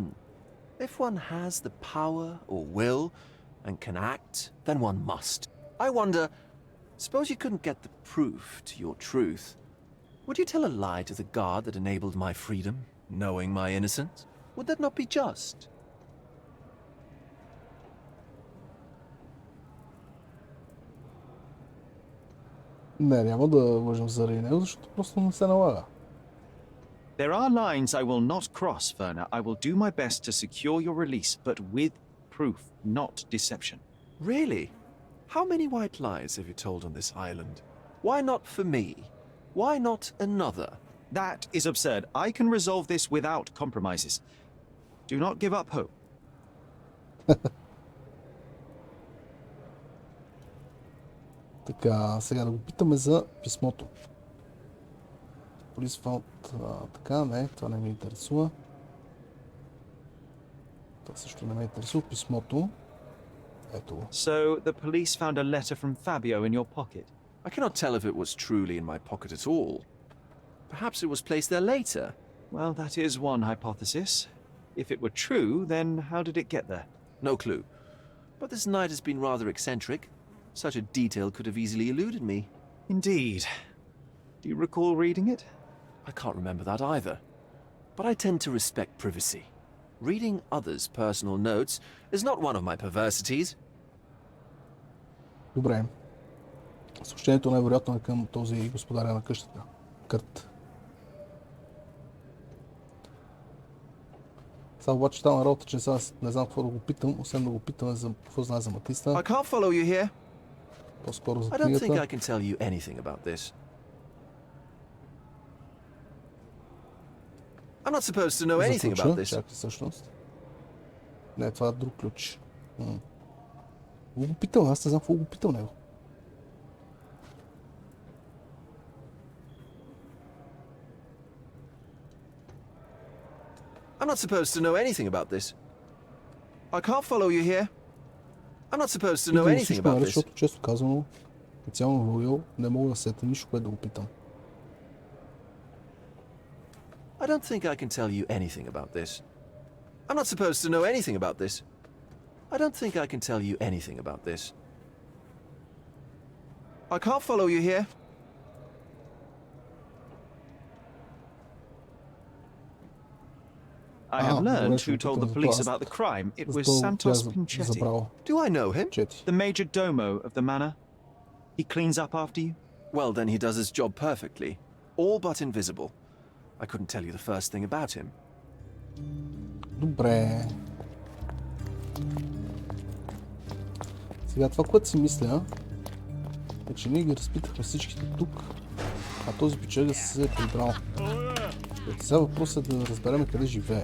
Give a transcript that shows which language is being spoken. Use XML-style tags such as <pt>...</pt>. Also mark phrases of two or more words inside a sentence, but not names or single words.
<en>If one has the power or will and can act, then one must. I wonder, suppose you couldn't get the proof to your truth. Would you tell a lie to the guard that enabled my freedom, knowing my innocence? Would that not be just?</en> <bg>Не, няма да лъжим заради него, защото просто не се налага.</bg> <en>There are lines I will not cross, Werner. I will do my best to secure your release, but with proof, not deception. Really? How many white lies have you told on this island? Why not for me? Why not another? That is absurd. I can resolve this without compromises. Do not give up hope.</en> <bg>Така, сега да го питаме за писмото.</bg> <en>Police found...</en> <bg>така, не, това не ме интересува. Това също не ме интересува. Писмото. Ето го.</bg> <en>So, the police found a letter from Fabio in your pocket. I cannot tell if it was truly in my pocket at all. Perhaps it was placed there later. Well, that is one hypothesis. If it were true, then how did it get there? No clue. But this night has been rather eccentric. Such a detail could have easily eluded me. Indeed. Do you recall reading it? I can't remember that either. But I tend to respect privacy. Reading others' personal notes is not one of my perversities.</en> <bg>Добре. Съобщението най-вероятно е към този господаря на къщата. Кърт. Сега обаче стана работа, че сега не знам какво да го питам, освен да го питаме за какво знае за Матиста.</bg> <en>I can't follow you here.</en> <bg>По-скоро за</bg> <en>I don't think I</en> <bg>книгата.</bg> <en>can tell you anything about this. I'm not supposed to know</en> <bg>За</bg> <en>anything about</en> <bg>ключа.</bg> <en>this.</en> <bg>Чакай всъщност. Не, това е друг ключ. Какво го питам? Аз не знам какво го питам него.</bg> <en>I'm not supposed to know anything about this. I can't follow you here. I'm not supposed to know</en> <bg>Питам</bg> <en>anything</en> <bg>всичко,</bg> <en>about</en> <bg>нали,</bg> <en>this.</en> <bg>защото често казано, специално Роял, не мога да сета нищо, което да го питам.</bg> <en>I don't think I can tell you anything about this. I'm not supposed to know anything about this. I don't think I can tell you anything about this. I can't follow you here. I have learned</en> <bg>добре, ще</bg> <en>who</en> <bg>го</bg> <en>told</en> <bg>питам</bg> <en>the</en> <bg>за</bg> <en>police</en> <bg>това.</bg> <en>about the crime. It was</en> <bg>Защо</bg> <en>Santos</en> <bg>бях</bg> <en>Pinchetti,</en> <bg>забрал?</bg> <en>Do I know him?</en> <bg>Чети.</bg> <en>the major domo of the manor. He cleans up after you. Well, then he does his job perfectly. All but invisible. I couldn't tell you the first thing about him.</en> <bg>Добре. Сега това, което си мисля, е, че ние ги разпитахме всичките тук, а този печега се е прибрал. Сега въпросът е да разберем къде живее.</bg>